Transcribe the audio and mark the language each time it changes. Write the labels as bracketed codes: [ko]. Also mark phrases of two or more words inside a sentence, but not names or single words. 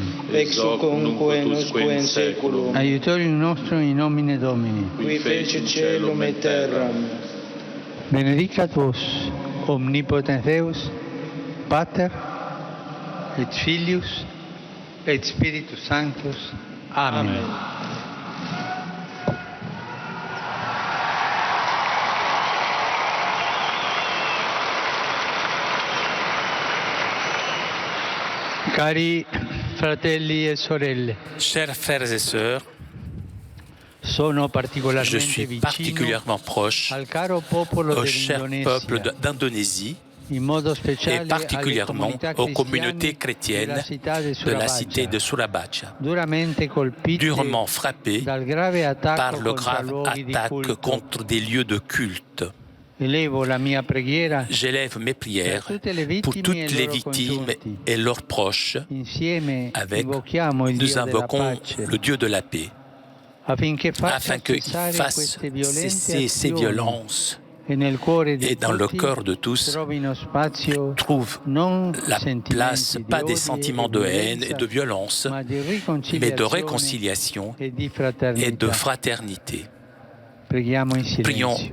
[la] Ex hoc nunc et usque in saeculum. Aiutorium nostrum in nomine Domini. Qui fecit caelum et terram. Benedicat vos, omnipotens Deus, Pater, et Filius, et Spiritus Sanctus. Amen. [it] Cari fratelli e sorelle, [fr] Chers frères et sœurs, [it] sono [fr] je [it] particolarmente [fr] suis [it] vicino [fr] particulièrement proche [it] al caro popolo [fr] au cher peuple [it] dell'Indonesia, [fr] d'Indonésie [it] in modo [fr] et [it] speciale [fr] particulièrement aux communautés chrétiennes de la cité de Surabaya, [it] duramente colpite [fr] durement frappées [it] dal grave attacco [fr] par le [it] contro [fr] grave [it] luoghi di [fr] attaque [it] culto. [fr] contre des lieux de culte. [it] Elevo la mia preghiera [fr] J'élève mes prières [it] per tutte le vittime [fr] pour toutes [it] e [fr] les [it] loro [fr] victimes [it] congiunti. [fr] et leurs proches. [it] Insieme [fr] Avec, [it] invochiamo il [fr] nous [it] Dio della [fr] invoquons [it] pace [fr] le Dieu de la paix, [it] affinché [fr] afin qu'il [it] cessare [fr] fasse [it] queste violente [fr] cesser ces [it] azioni [fr] violences [it] e nel cuore di [fr] et dans le [it] tutti [fr] cœur de tous [it] trovino spazio [fr] trouve [it] non [fr] la [it] sentimenti [fr] place, [it] di [fr] pas des [it] odio [fr] sentiments [it] e [fr] de haine et [it] violenza, [fr] de violence, [it] ma di [fr] mais de [it] riconciliazione [fr] réconciliation [it] e di [fr] et [it] fraternità. [fr] de fraternité. [it] Preghiamo in [fr] Prions [it] silenzio.